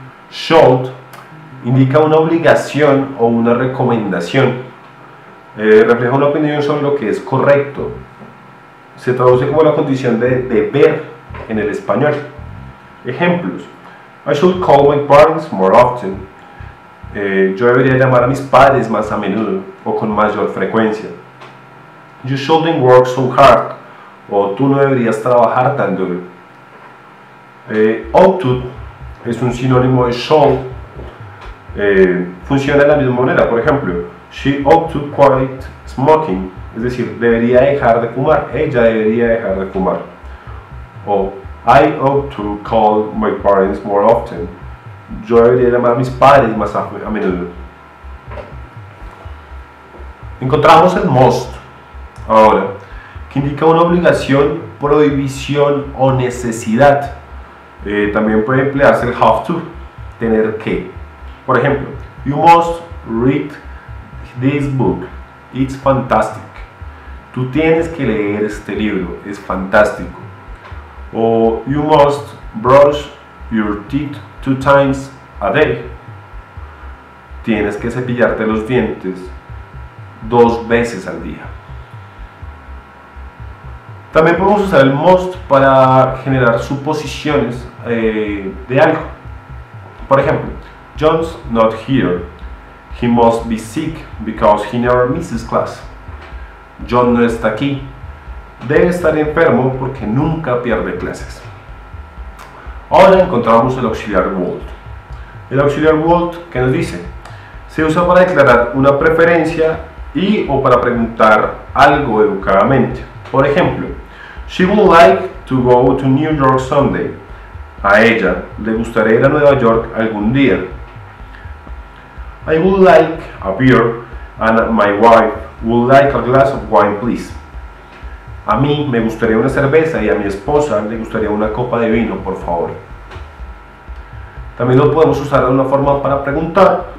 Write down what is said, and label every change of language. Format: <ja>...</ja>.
<es>Should indica una obligación o una recomendación, refleja una opinión sobre lo que es correcto, se traduce como la condición de deber en el español.</es> <en>Ejemplos: I should call my parents more often.</en> <es>Yo debería llamar a mis padres más a menudo o con mayor frecuencia.</es> <en>You shouldn't work so hard.</en> <es>O tú no deberías trabajar tan duro. Ought to es un sinónimo de should. Funciona de la misma manera. Por ejemplo,</es> <en>she ought to quit smoking.</en> <es>Es decir, debería dejar de fumar. Ella debería dejar de fumar.</es> <en>O I ought to call my parents more often.</en> <es>Yo debería llamar a mis padres más a menudo. Encontramos el must ahora, que indica una obligación, prohibición o necesidad. También puede emplearse el have to, tener que. Por ejemplo,</es> <en>you must read this book, it's fantastic.</en> <es>Tú tienes que leer este libro, es fantástico.</es> <en>O you must brush your teeth 2 times a day.</en> <es>Tienes que cepillarte los dientes 2 veces al día. También podemos usar el must para generar suposiciones de algo. Por ejemplo,</es> <en>John's not here. He must be sick because he never misses class.</en> <es>John no está aquí. Debe estar enfermo porque nunca pierde clases. Ahora encontramos el auxiliar would. El auxiliar would, ¿qué nos dice? Se usa para declarar una preferencia y o para preguntar algo educadamente. Por ejemplo,</es> <en>she would like to go to New York someday.</en> <es>A ella le gustaría ir a Nueva York algún día.</es> <en>I would like a beer and my wife would like a glass of wine, please.</en> <es>A mí me gustaría una cerveza y a mi esposa le gustaría una copa de vino, por favor. También lo podemos usar de una forma para preguntar.</es>